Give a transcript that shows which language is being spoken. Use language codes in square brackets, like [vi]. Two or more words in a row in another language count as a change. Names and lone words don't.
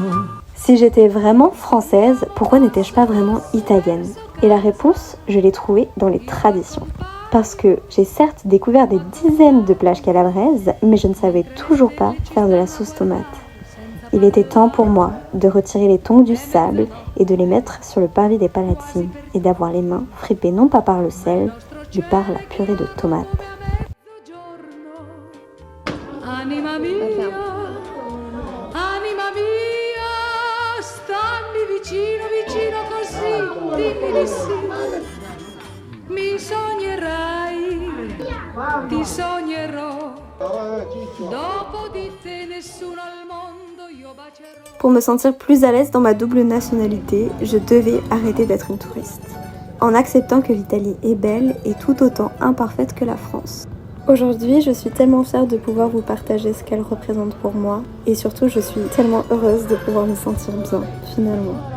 [fr] Si j'étais vraiment française, pourquoi n'étais-je pas vraiment italienne? Et la réponse, je l'ai trouvée dans les traditions. Parce que j'ai certes découvert des dizaines de plages calabraises, mais je ne savais toujours pas faire de la sauce tomate. Il était temps pour moi de retirer les tongs du sable et de les mettre sur le parvis des palazzi et d'avoir les mains fripées non pas par le sel, mais par la purée de tomates. [it] Anima mia, stammi vicino, vicino così, dimmi di sì. Mi sognerai, ti sognerò, dopo di te nessuno al mondo io bacerò. [fr] Pour me sentir plus à l'aise dans ma double nationalité, je devais arrêter d'être une touriste, en acceptant que l'Italie est belle et tout autant imparfaite que la France. Aujourd'hui, je suis tellement fière de pouvoir vous partager ce qu'elle représente pour moi, et surtout je suis tellement heureuse de pouvoir me sentir bien, finalement.